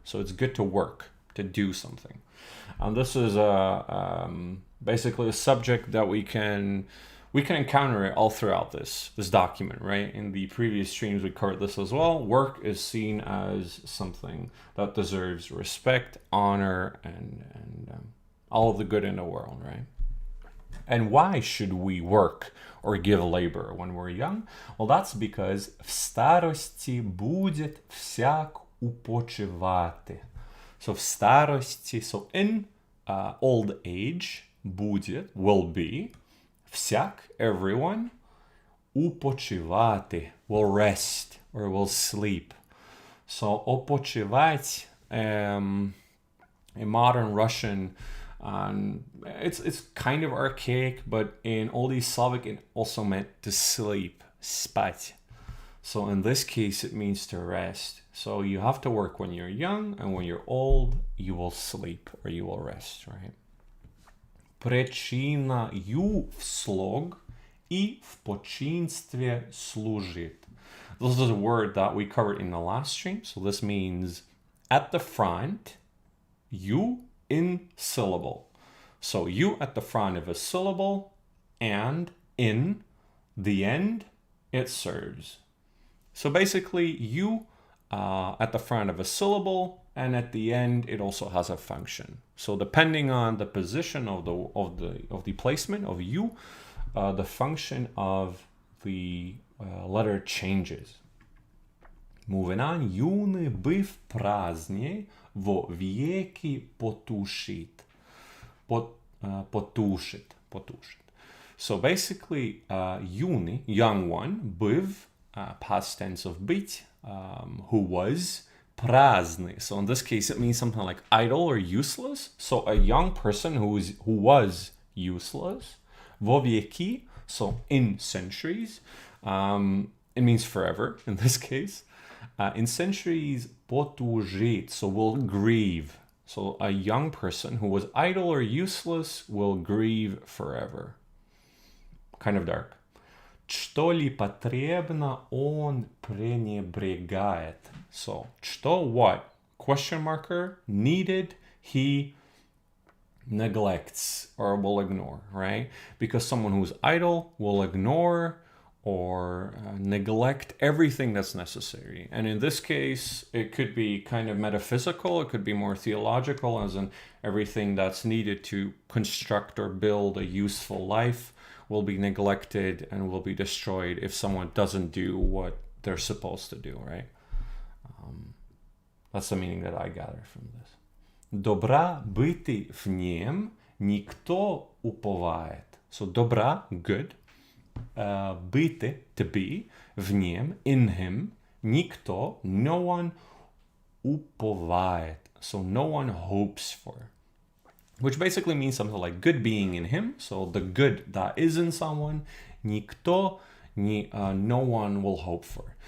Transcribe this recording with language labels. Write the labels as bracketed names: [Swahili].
[English] So it's good to work, to do something. This is basically a subject that we can encounter it all throughout this document, right? In the previous streams, we covered this as well. Work is seen as something that deserves respect, honor, and all of the good in the world, right? And why should we work or give labor when we're young? Well, that's because [Russian] в старости будет всяк упочивати. [English] So [Russian] в старости, [English] so in old age, будет, will be, всяк, everyone, упочивати, will rest or will sleep. So опочивать, in modern Russian, it's kind of archaic, but in Old Slavic it also meant to sleep, spать. So in this case it means to rest. So you have to work when you're young, and when you're old you will sleep or you will rest, right? [Russian] Причина ю в слог и в починстве служит. [English] This is a word that we covered in the last stream. So this means at the front, you in syllable. So you at the front of a syllable, and in the end, it serves. So basically, you at the front of a syllable, and at the end, it also has a function. So depending on the position of the placement of you, the function of the letter changes. Moving on, [Russian] юный быв праздней во веки потушит. Потушит. [English] So basically, юный, young one, быв, past tense of быть, who was, праздный. So in this case, it means something like idle or useless. So a young person who was useless. [Russian] Во веки, [English] so in centuries. It means forever in this case. In centuries, потужит, so will grieve. So a young person who was idle or useless will grieve forever. Kind of dark. [Russian] Что ли потребно, он пренебрегает. [English] So, что, what? Question marker, needed, he neglects or will ignore, right? Because someone who's idle will ignore or neglect everything that's necessary. And in this case, it could be kind of metaphysical, it could be more theological, as in everything that's needed to construct or build a useful life will be neglected and will be destroyed if someone doesn't do what they're supposed to do, right? That's the meaning that I gather from this. [Russian] Добра бити в нем никто уповает. [English] So добра, good. Бити, to be, [Russian] в нем, [English] in him, никто, no one, уповает. So no one hopes for. Which basically means something like good being in him. So the good that is in someone, никто, no one will hope for.